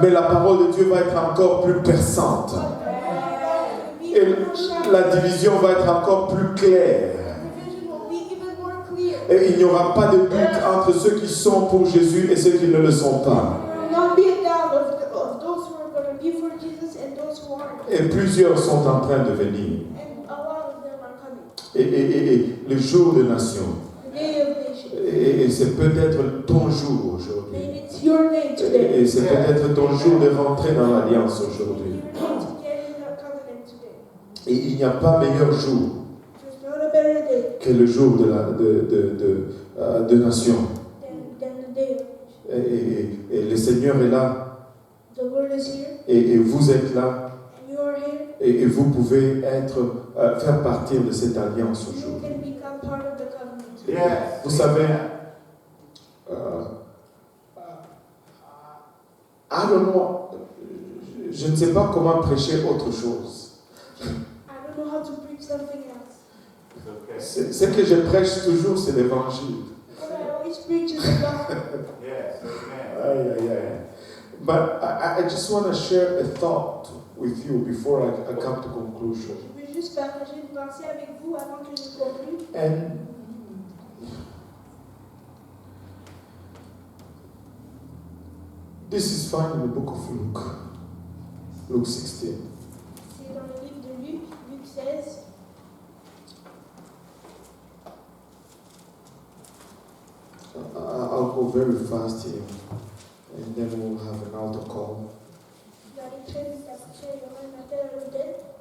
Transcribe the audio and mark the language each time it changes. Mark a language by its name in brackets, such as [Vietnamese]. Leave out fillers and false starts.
[French] Mais la parole de Dieu va être encore plus perçante. Et la division va être encore plus claire. [English] The vision will be even more clear. [French] Et il n'y aura pas de doute entre ceux qui sont pour Jésus et ceux qui ne le sont pas. [English] There will not be a doubt of those who are going to be for Jesus and those who aren't. [French] Et plusieurs sont en train de venir. [English] And a lot of them are coming. [French] Et le jour de nation. [English] The day of nations. [French] Et c'est peut-être ton jour aujourd'hui. [English] Maybe it's your day today. [French] Et c'est peut-être ton jour de rentrer dans l'alliance aujourd'hui. [English] Your day to get in the covenant today. [French] Et il n'y a pas meilleur jour [English] There's not a better day [French] que le jour de nation. [English] than the day of nations. [French] Et le Seigneur est là. [English] The Lord is here, [French] Et vous êtes là. [English] and you are here. [French] Et vous pouvez faire partir de cette alliance [English] You [French] aujourd'hui. [English] can become part of the covenant. [French] Vous savez, [English] I don't know, [French] je ne sais pas comment prêcher autre chose. [English] I don't know how to preach something else. [French] Ce que je prêche toujours, c'est l'évangile. [English] What I always preach is the gospel. Aïe, aïe, aïe. But I just want to share a thought with you before I come to conclusion. [French] Je veux juste partager une pensée avec vous avant que je conclue. [English] And this is found in the book of Luke, Luke 16. [French] C'est dans le livre de Luc, Luc 16. [English] I'll go very fast here, and then we'll have an altar call. [French] Je vais aller très vite après, il y aura un appel à l'hôtel.